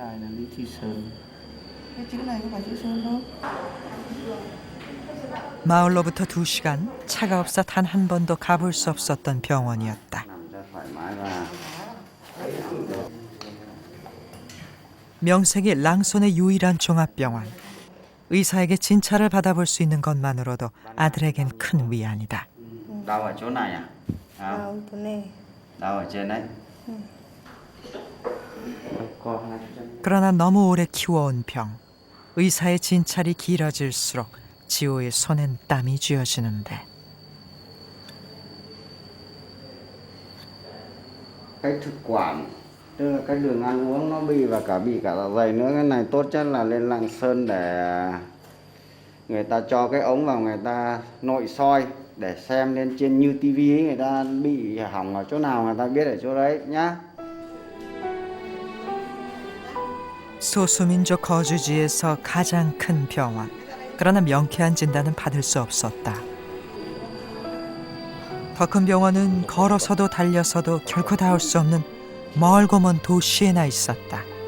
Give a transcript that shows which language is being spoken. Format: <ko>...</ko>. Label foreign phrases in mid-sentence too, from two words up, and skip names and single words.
<ko>마을로부터 2시간, 차가 없어 단 한 번도 가볼 수 없었던 병원이었다. 명색이 랑손의 유일한 종합병원. 의사에게 진찰을 받아볼 수 있는 것만으로도 아들에겐 큰 위안이다.</ko> <vi>đau ở chỗ này à? Đau chỗ này. Đau ở trên đấy.</vi> <ko>그러나 너무 오래 키워온 병. 의사의 진찰이 길어질수록 지호의 손엔 땀이 쥐어지는데.</ko> <vi>Cái thực quản, tức là cái đường ăn uống nó bị và bị cả dạ dày nữa. Cái này tốt nhất là lên Lạng Sơn để người ta cho cái ống vào người ta nội soi để xem lên trên như tivi ấy, người ta bị hỏng ở chỗ nào người ta biết ở chỗ đấy nhá.</vi> <ko>소수민족 거주지에서 가장 큰 병원. 그러나 명쾌한 진단은 받을 수 없었다. 더 큰 병원은 걸어서도 달려서도 결코 닿을 수 없는 멀고 먼 도시에나 있었다.</ko>